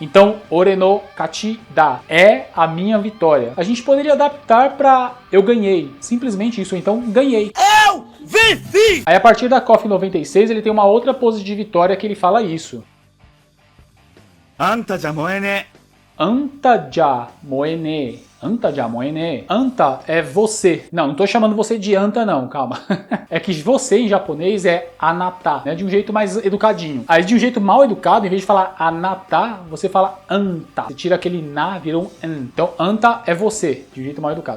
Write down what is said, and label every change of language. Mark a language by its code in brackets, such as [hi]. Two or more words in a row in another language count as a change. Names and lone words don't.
[pt] Então, [ja] 俺の勝ちだ [pt] é a minha vitória. A gente poderia adaptar para eu ganhei. Simplesmente isso, então ganhei. Eu venci! Aí a partir da Coffee 96 ele tem uma outra pose de vitória que ele fala isso. [ja] あんたじゃもうねえ. あんたじゃもうねえ。あんたじゃもうねえ. [pt] Anta é você. Não tô chamando você de anta não, calma. É que você em japonês é anata, né? De um jeito mais educadinho. Aí de um jeito mal educado, em vez de falar anata, você fala anta. Você tira aquele na, vira um an. Então anta é você, de um jeito mal educado.